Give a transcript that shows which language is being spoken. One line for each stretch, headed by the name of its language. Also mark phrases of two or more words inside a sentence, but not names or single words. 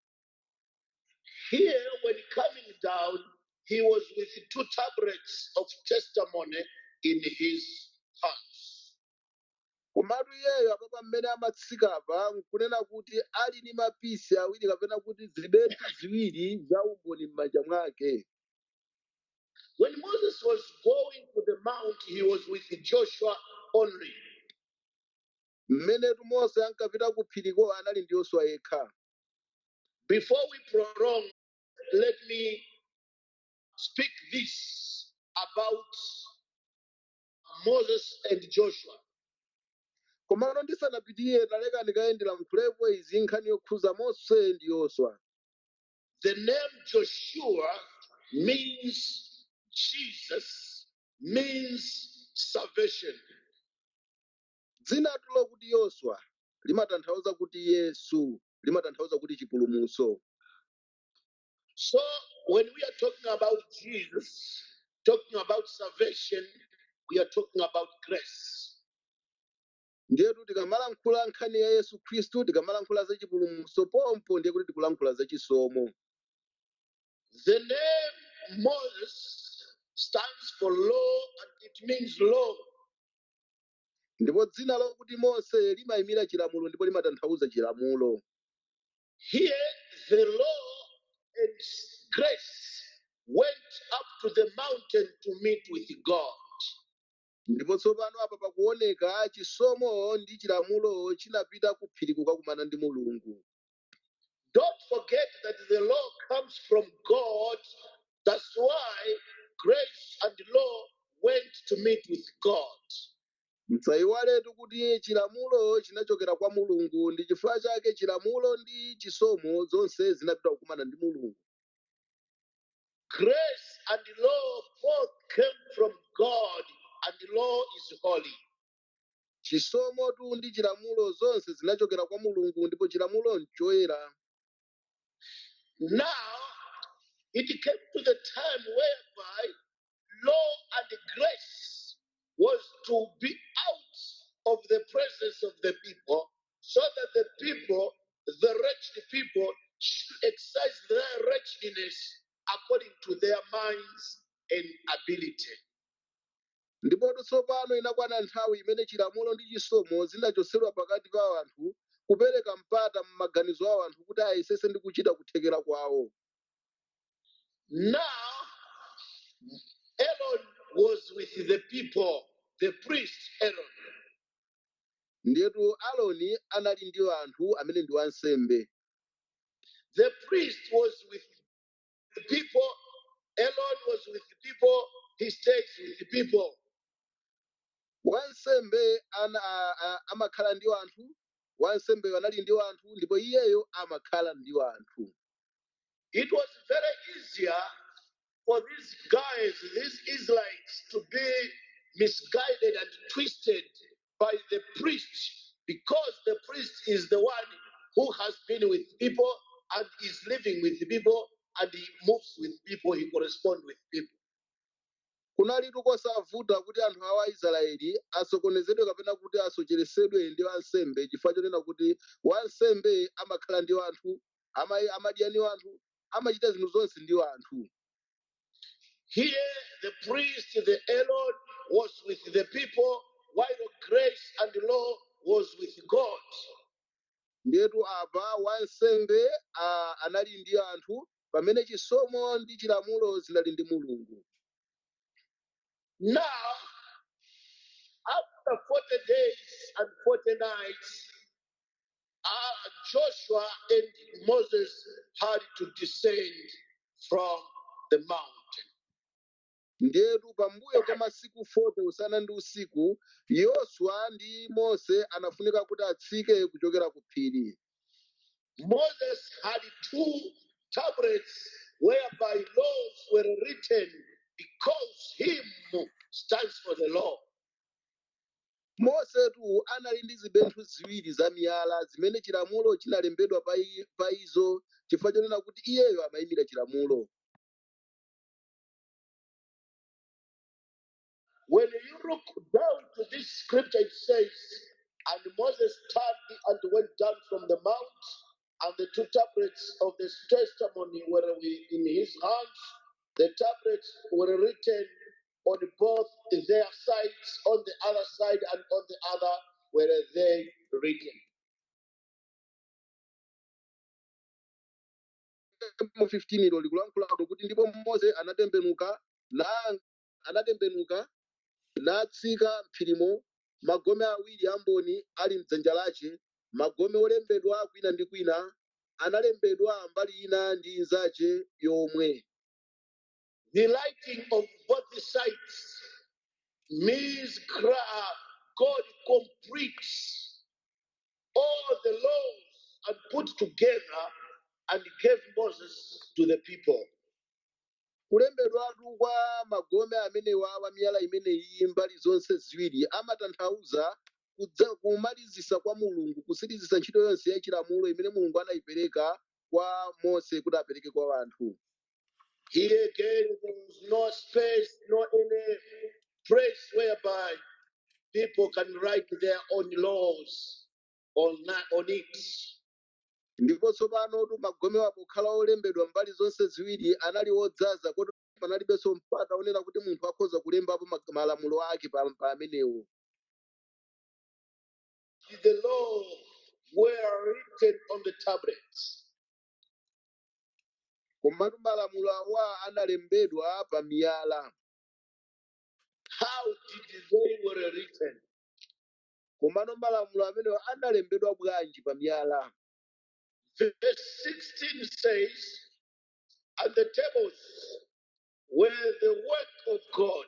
English: Here, when coming down, he was with 2 tablets of testimony in his hands.
Nyanja: Komatu iyeyo apapa mmene amatsika apa nkunena kuti ali ndi mapisi awiri kapena kuti zibetu ziwiri za umboni m'manja mwake.
English: When Moses was going to the mount, he was with Joshua only.
Nyanja: Mmenetu Mose ankapita ku phiriko anali ndi Yoswa yekha.
English: Before we prolong, let me speak this about Moses and Joshua.
Nyanja: Komano ndisanapitirire taleka ndikayendera mkhulepo izi nkhani yokhuza Mose ndi Yoswa.
English: The name Joshua means Jesus, means salvation.
Nyanja: Dzina tulo kuti Yoswa limatanthauza kuti Yesu, limatanthauza kuti chipulumutso.
English: So when we are talking about Jesus, talking about salvation, we are talking about grace.
Nyanja: Ndiyetu tikamalankhula nkhani ya Yesu Khristu, tikamalankhula za chipulumutso pompo ndiye kuti tikulankhula za chisomo.
English: The name Moses stands for law and it means law.
Nyanja: Ndipo dzina lokuti Mose limayimira chilamulo ndipo limatanthauza chilamulo.
English: Here the law and grace went up to the mountain to meet with God.
Nyanja: Ndipo tsopano apa pakuoneka chisomo ndi chilamulo chinapita ku phiri kukakumana ndi Mulungu.
English: Don't forget that the law comes from God. That's why grace and law went to meet with God.
Nyanja: Musayiwaletu kuti chilamulo chinachokera kwa Mulungu, ndi chifukwa chake chilamulo ndi chisomo zonse zinapita kukumana ndi Mulungu.
English: Grace and law both came from God, and the law is holy.
Nyanja: Chisomo tu ndi chilamulo zonse zinachokera kwa Mulungu ndipo chilamulo nchoyera.
English: Now, it came to the time whereby law and grace was to be out of the presence of the people, so that the people, the wretched people, should exercise their wretchedness according to their minds and ability.
Nyanja: ndipo tsopano inakwana nthawi imene chilamulo ndi chisomo zinachotsedwa pakati pa anthu kupereka mpata m'maganizo awo anthu kuti ayesese ndi kuchita kuthekera kwawo.
English: Now, Aaron was with the people, the priest Aaron.
Nyanja: Ndiyetu Aaroni anali ndi anthu amene ndi wansembe.
English: The priest was with the people, Aaron was with the people, he stays with the people.
Nyanja: Wansembe amakhala ndi anthu, wansembe anali ndi anthu, ndipo iyeyo amakhala ndi anthu.
English: It was very easier for these guys, these Israelites, to be misguided and twisted by the priest, because the priest is the one who has been with people and is living with the people and he moves with people, he corresponds with people.
Nyanja: Kunalitu kosavuta kuti anthu awa Israeli asokonezedwe kapena kuti asocheresedwe ndi wansembe, chifukwa chonena kuti wansembe amakhala ndi anthu, amadya ndi anthu, amachita zinthu zonse ndi anthu.
English: Here, the priest, the Aaron, was with the people, while grace and law was with God.
Nyanja: Ndiyetu apa wansembe anali ndi anthu, pamene chisomo ndi chilamulo zinali ndi Mulungu.
English: Now, after 40 days and 40 nights, Joshua and Moses had to descend from the mountain.
Nyanja: Ndiyetu pambuyo kwa masiku 40 usana ndi usiku, Yoswa ndi Mose anafunika kuti atsike kuchokera ku phiri.
English: Moses had 2 tablets whereby laws were written, because him stands for the law.
Nyanja: Mosetu anali ndi zibenthu ziwiri za miyala zimene chilamulo chinalembedwa pa izo, chifukwa chonena kuti iyeyo amayimira chilamulo.
English: When you look down to this scripture, it says, and Moses turned and went down from the mount, and the 2 tablets of the testimony were in his hands. The tablets were written on both their sides, on the other side and on the other were they written.
Nyanja: Mu 15 ilo likulankhula kuti ndipo Mose anatembenuka natsika m'phirimo, magome awiri amboni ali m'dzanja lace, magome olembedwa kwina ndi kwina analembedwa mbali ina ndi inzace yomwe.
English: The writing of both sides means God completes all the laws and put together and gave Moses to the people.
Nyanja: Kulembedwatu kwa magome amenewa wa miyala imeneyi mbali zonse ziwiri amatanthauza kumalizisa kwa Mulungu, kusiriza ntchito yonse ya chilamulo imene Mulungu anayipereka kwa Mose kuti apereke kwa anthu.
English: Here again, there was no space, no any place whereby people can write their own laws on it.
Nyanja: Ndipo tsopano magome akukhala olembedwa mbali zonse ziwiri anali odzaza kuti panalibenso mpata onena kuti munthu akhoza kulembapo malamulo ake pa amenewo.
English: The law were written on the tablets.
Nyanja: Komatu malamulo awa analembedwa pa miyala.
English: How did they were written?
Nyanja: Komatu malamulo amenewa analembedwa bwanji pa miyala?
English: Verse 16 says, and the tables were the work of God.